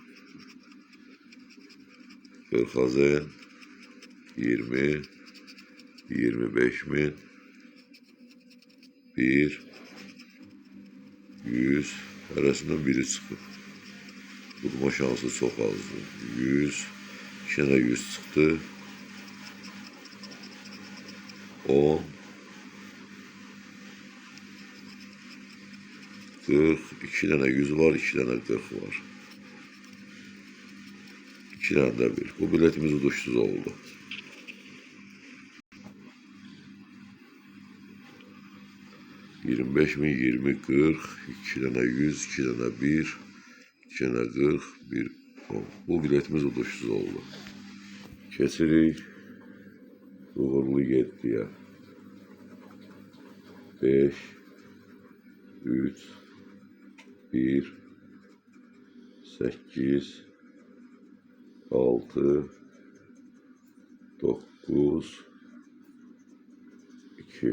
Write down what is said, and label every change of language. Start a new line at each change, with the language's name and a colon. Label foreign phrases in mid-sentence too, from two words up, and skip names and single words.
Azerbaijani: 40 AZN. 20, 25 min. 1, 100. Hərəsindən biri çıxıb. Tutma şansı çox azdır.
Turkish: 100, 2 tane 100 çıktı. 10, 40, 2 tane 100 var, 2 tane 40 var. 2 tane de 1.
Azerbaijani: Bu biletimiz uduşsuz oldu.
Turkish: 25 bin, 20, 40, 2 tane 100, 2 tane 1, 2 tane 40, 1, 10.
Azerbaijani: Bu biletimiz uduşsuz oldu. Keçirik uğurlu 7'yə. 5, 3, 1, 8, 6, 9, 2.